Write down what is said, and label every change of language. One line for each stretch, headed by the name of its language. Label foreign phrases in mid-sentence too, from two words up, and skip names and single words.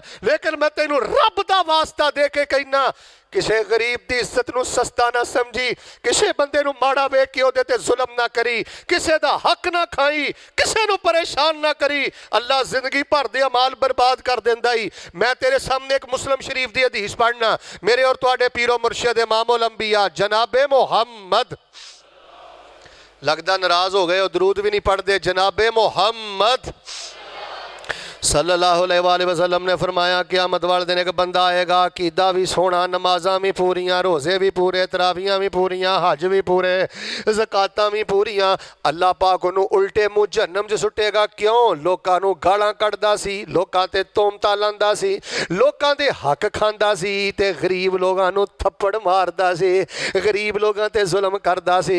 Punjabi: لیکن میں تینوں رب دا واسطہ دے کے کہنا کسی غریب کی عزت نوں سستا نہ سمجھی، کسی بندے نوں ماڑا ویکھ کے اودے تے ظلم نہ کری، کسی دا حق نہ کھائی، کسی نوں پریشان نہ کری. اللہ زندگی بھر دے اعمال برباد کر دیندا ہی۔ میں تیرے سامنے ایک مسلم شریف دی حدیث پڑھنا، میرے اور تہاڈے پیرو مرشد امام الانبیاء جنابے محمد.
Urdu: لگدا ناراض ہو گئے، درود بھی نہیں پڑھتے.
Punjabi: جنابے محمد
Arabic: صلى الله عليه وسلم
Urdu: نے فرمایا قیامت والے دن ایک بندہ آئے گا,
Punjabi: عقیدہ بھی سونا، نمازاں بھی پوریاں، روزے بھی پورے، تراویاں بھی پوریاں، حج بھی پورے، زکاتاں بھی پوریاں. اللہ پاک انہوں الٹے منہ جہنم چ سٹے گا. کیوں? لوکاں نوں گالاں کڈھدا سی، لوکاں تے تہمتاں لاندا سی، لوکاں دے حق کھاندا سی تے غریب لوگاں نوں تھپڑ ماردا سی، غریب لوگاں تے ظلم کردا سی.